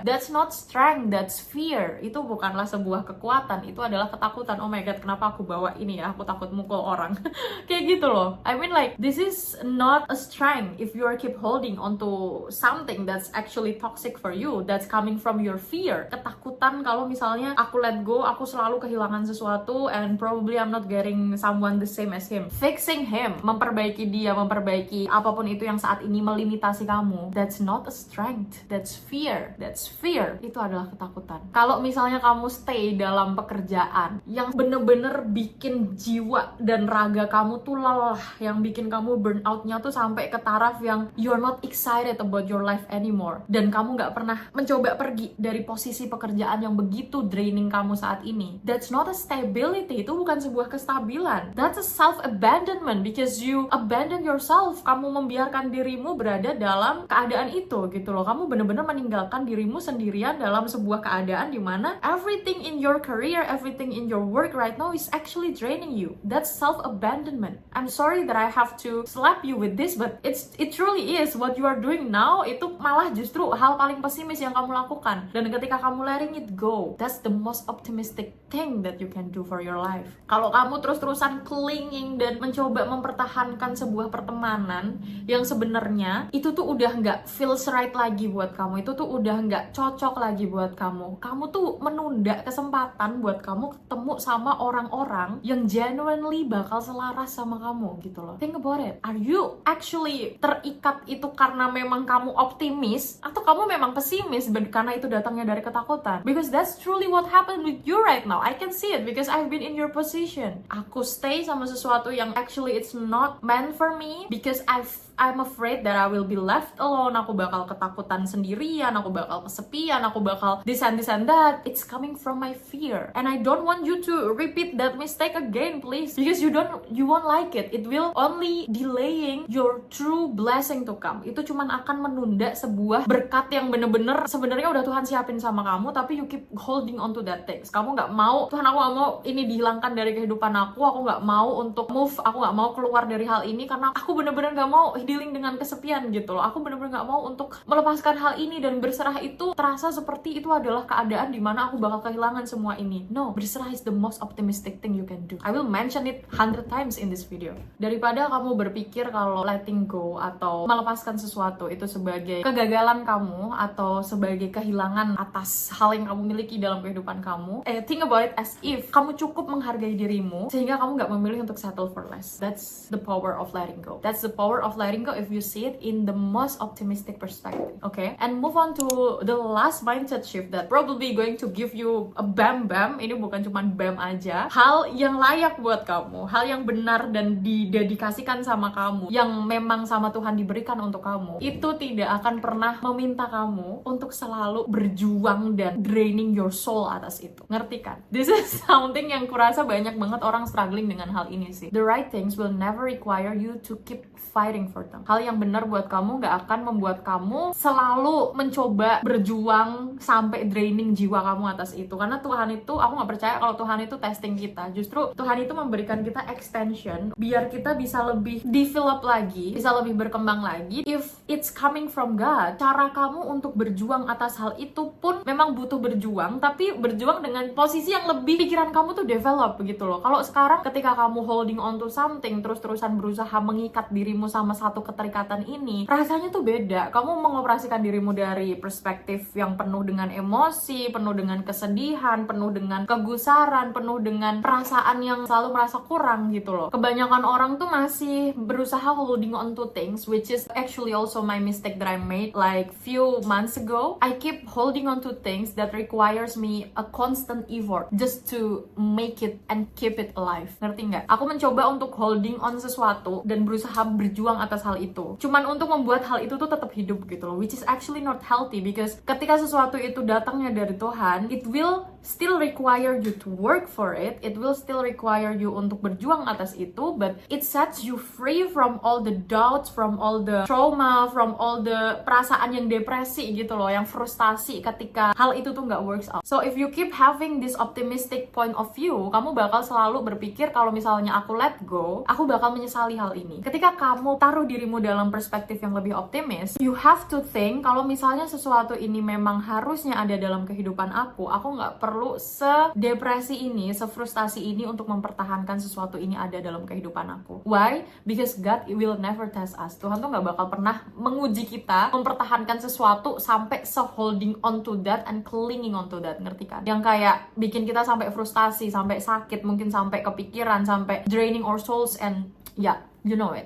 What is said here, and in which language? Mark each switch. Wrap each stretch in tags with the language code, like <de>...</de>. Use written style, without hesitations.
<en>That's not strength, that's fear.</en> <id>Itu bukanlah sebuah kekuatan, itu adalah ketakutan.</id> <en>Oh my god,</en> <id>kenapa aku bawa ini ya? Aku takut mukul orang. Kayak gitu loh.</id> <en>I mean like, this is not a strength if you are keep holding onto something that's actually toxic for you, that's coming from your fear.</en> <id>Ketakutan kalau misalnya aku let go, aku selalu kehilangan sesuatu</id> <en>and probably I'm not getting someone the same as him. Fixing him,</en> <id>memperbaiki dia, memperbaiki apapun itu yang saat ini melimitasi kamu.</id> <en>That's not a strength, that's fear. That's fear.</en> <id>Itu adalah ketakutan. Kalau misalnya kamu stay dalam pekerjaan yang bener-bener bikin jiwa dan raga kamu tuh lelah, yang bikin kamu burn out-nya tuh sampai ke taraf yang</id> <en>you're not excited about your life anymore,</en> <id>dan kamu nggak pernah mencoba pergi dari posisi pekerjaan yang begitu draining kamu saat ini,</id> <en>that's not a stability.</en> <id>Itu bukan sebuah kestabilan.</id> <en>That's a self-abandonment because you abandon yourself.</en> <id>Kamu membiarkan dirimu berada dalam keadaan itu gitu loh. Kamu bener-bener meninggalkan dirimu sendirian dalam sebuah keadaan dimana</id> <en>everything in your career, everything in your work right now is actually draining you. That's self-abandonment. I'm sorry that I have to slap you with this, but it truly is. What you are doing now</en> <id>itu malah justru hal paling pesimis yang kamu lakukan. Dan ketika kamu</id> <en>letting it go, that's the most optimistic thing that you can do for your life.</en> <id>Kalau kamu terus-terusan clinging dan mencoba mempertahankan sebuah pertemanan yang sebenarnya itu tuh udah nggak</id> <en>feels right</en> <id>lagi buat kamu, itu tuh udah nggak cocok lagi buat kamu. Kamu tuh menunda kesempatan buat kamu ketemu sama orang-orang yang genuinely bakal selaras sama kamu gitu loh.</id> <en>Think about it. Are you actually</en> <id>terikat itu karena memang kamu optimis, atau kamu memang pesimis karena itu datangnya dari ketakutan?</id> <en>Because that's truly what happened with you right now. I can see it because I've been in your position.</en> <id>Aku stay sama sesuatu yang</id> <en>actually it's not meant for me because I'm afraid that I will be left alone.</en> <id>Aku bakal ketakutan sendirian, aku bakal kesepian, aku bakal</id> <en>this and that. It's coming from my fear. And I don't want you to repeat that mistake again, please. Because you won't like it. It will only delaying your true blessing to come.</en> <id>Itu cuman akan menunda sebuah berkat yang bener-bener sebenarnya udah Tuhan siapin sama kamu, tapi</id> <en>you keep holding on to that things.</en> <id>Kamu gak mau, Tuhan aku gak mau ini dihilangkan dari kehidupan aku gak mau untuk move, aku gak mau keluar dari hal ini karena aku bener-bener gak mau dealing dengan kesepian gitu loh. Aku bener-bener gak mau untuk melepaskan hal ini, dan berserah itu terasa seperti itu adalah keadaan dimana aku bakal kehilangan semua ini.</id> <en>No, berserah is the most optimistic thing you can do. I will mention it 100 times in this video.</en> <id>Daripada kamu berpikir kalau letting go atau melepaskan sesuatu itu sebagai kegagalan kamu atau sebagai kehilangan atas hal yang kamu miliki dalam kehidupan kamu,</id> <en>think about it as if</en> <id>kamu cukup menghargai dirimu sehingga kamu gak memilih untuk</id> <en>settle for less. That's the power of letting go. That's the power of letting go if you see it in the most optimistic perspective. Okay? And move on to the last mindset shift that probably going to give you a bam-bam.</en> <id>Ini bukan cuma bam aja. Hal yang layak buat kamu, hal yang benar dan didedikasikan sama kamu, yang memang sama Tuhan diberikan untuk kamu, itu tidak akan pernah meminta kamu untuk selalu berjuang dan</id> <en>draining your soul</en> <id>atas itu. Ngerti kan?</id> <en>This is something</en> <id>yang kurasa banyak banget orang struggling dengan hal ini sih.</id> <en>The right things will never require you to keep fighting for them.</en> <id>Hal yang benar buat kamu gak akan membuat kamu selalu mencoba berjuang sampai draining jiwa kamu atas itu. Karena Tuhan itu, aku gak percaya kalau Tuhan itu testing kita. Justru Tuhan itu memberikan kita extension biar kita bisa lebih develop lagi, bisa lebih berkembang lagi.</id> <en>If it's coming from God,</en> <id>cara kamu untuk berjuang atas hal itu pun memang butuh berjuang, tapi berjuang dengan posisi yang lebih pikiran kamu tuh develop begitu loh. Kalau sekarang ketika kamu</id> <en>holding on to something,</en> <id>terus-terusan berusaha mengikat dirimu sama satu keterikatan ini, rasanya tuh beda. Kamu mengoperasikan dirimu dari perspektif yang penuh dengan emosi, penuh dengan kesedihan, penuh dengan kegusaran, penuh dengan perasaan yang selalu merasa kurang gitu loh. Kebanyakan orang tuh masih berusaha</id> <en>holding on to things, which is actually also my mistake that I made like few months ago. I keep holding on to things that requires me a constant effort just to make it and keep it alive.</en> <id>Ngerti nggak? Aku mencoba untuk holding on sesuatu dan berusaha berjuang atas hal itu, cuman untuk membuat hal itu tuh tetap hidup gitu loh,</id> <en>which is actually not healthy, because</en> <id>ketika sesuatu itu datangnya dari Tuhan,</id> <en>it will still require you to work for it, it will still require you</en> <id>untuk berjuang atas itu,</id> <en>but it sets you free from all the doubts, from all the trauma, from all the</en> <id>perasaan yang depresi gitu loh, yang frustasi ketika hal itu tuh nggak</id> <en>works out. So if you keep having this optimistic point of view,</en> <id>kamu bakal selalu berpikir kalau misalnya aku let go, aku bakal menyesali hal ini. Ketika kamu taruh dirimu dalam perspektif yang lebih optimis,</id> <en>you have to think</en> <id>kalau misalnya sesuatu ini memang harusnya ada dalam kehidupan aku nggak perlu sedepresi ini, sefrustasi ini untuk mempertahankan sesuatu ini ada dalam kehidupan aku.</id> <en>Why? Because God will never test us.</en> <id>Tuhan tuh nggak bakal pernah menguji kita mempertahankan sesuatu sampai</id> <en>holding on to that</en> <id>and clinging on to that, ngerti kan? Yang kayak bikin kita sampai frustasi, sampai sakit, mungkin sampai kepikiran, sampai</id> <en>draining our souls and yeah, you know it.</en>